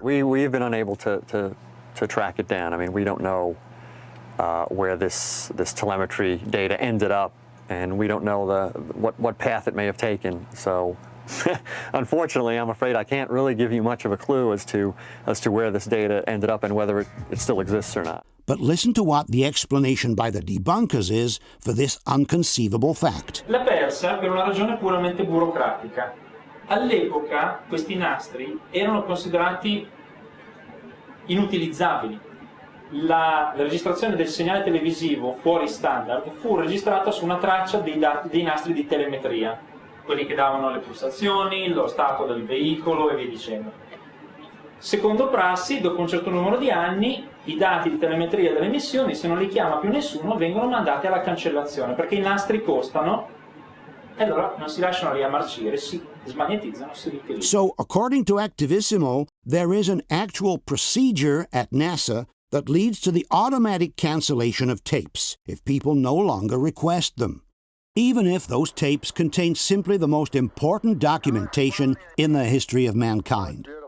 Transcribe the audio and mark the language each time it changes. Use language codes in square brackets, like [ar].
[en] We've been unable to track it down. I mean, we don't know where this telemetry data ended up, and we don't know what path it may have taken. So, unfortunately, I'm afraid I can't really give you much of a clue as to where this data ended up and whether it still exists or not. But listen to what the explanation by the debunkers is for this inconceivable fact. [it] L'ha persa per una ragione puramente burocratica. All'epoca questi nastri erano considerati inutilizzabili. La registrazione del segnale televisivo fuori standard fu registrata su una traccia dei nastri di telemetria, quelli che davano le pulsazioni, lo stato del veicolo e via dicendo. Secondo prassi, dopo un certo numero di anni, i dati di telemetria delle missioni, se non li chiama più nessuno, vengono mandati alla cancellazione, perché i nastri costano e allora non si lasciano lì a marcire, si smagnetizzano, si riutilizzano. [en] So, according to Activissimo, there is an actual procedure at NASA that leads to the automatic cancellation of tapes if people no longer request them, even if those tapes contain simply the most important documentation in the history of mankind.